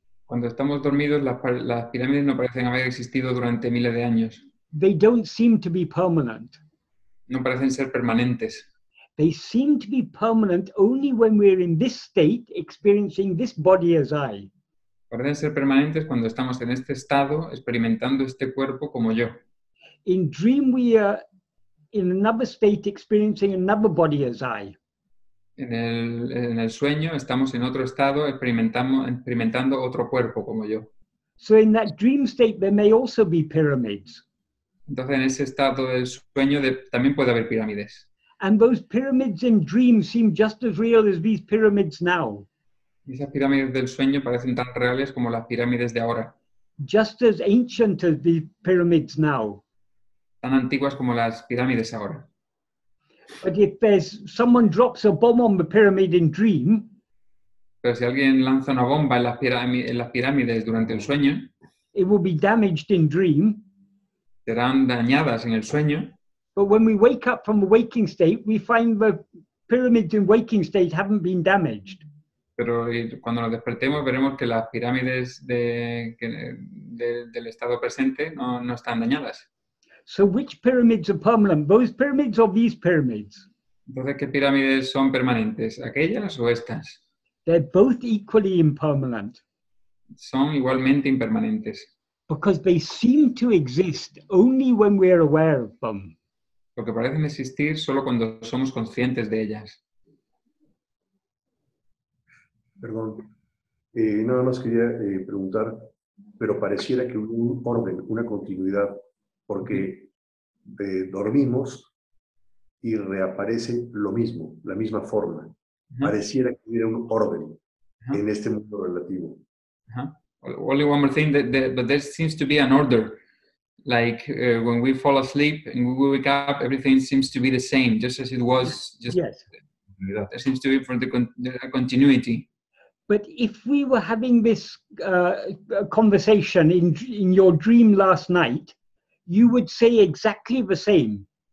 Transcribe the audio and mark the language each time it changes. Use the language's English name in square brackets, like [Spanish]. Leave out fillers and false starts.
[Spanish] Cuando estamos dormidos, las pirámides no parecen haber existido durante miles de años. [English] They don't seem to be permanent. [Spanish] No parecen ser permanentes. [English] They seem to be permanent only when we're in this state, experiencing this body as I. [Spanish] Parecen ser permanentes cuando estamos en este estado, experimentando este cuerpo como yo. [English] In dream, we are in another state, experiencing another body as I. [Spanish] En el sueño estamos en otro estado, experimentando otro cuerpo como yo. [English] So in that dream state, there may also be pyramids. [Spanish] Entonces en ese estado del sueño también puede haber pirámides. [English] And those pyramids in dreams seem just as real as these pyramids now. [Spanish] Y esas pirámides del sueño parecen tan reales como las pirámides de ahora. [English] Just as ancient as the pyramids now. [Spanish] Tan antiguas como las pirámides ahora. [English] But if someone drops a bomb on the pyramid in dream, [Spanish] Pero si alguien lanza una bomba en las pirámides durante el sueño, [English] it will be damaged in dream. [Spanish] serán dañadas en el sueño. [English] But when we wake up from the waking state, we find the pyramids in waking state haven't been damaged. [Spanish] Pero cuando nos despertemos veremos que las pirámides del estado presente no están dañadas. [English] So which pyramids are permanent? Those pyramids or these pyramids? [Spanish] Entonces, ¿qué pirámides son permanentes? ¿Aquellas o estas? [English] They're both equally impermanent [Spanish] Son igualmente impermanentes, [English] because they seem to exist only when we're aware of them. [Spanish] porque parecen existir solo cuando somos conscientes de ellas. Perdón, nada más quería preguntar, pero pareciera que hubo un orden, una continuidad, porque dormimos y reaparece lo mismo, la misma forma. Pareciera que hubiera un orden en este mundo relativo. [English] Only one more thing, but there seems to be an order. Like when we fall asleep and we wake up, everything seems to be the same, just as it was. Yes. There seems to be for the continuity. But if we were having this conversation in your dream last night, you would say exactly the same.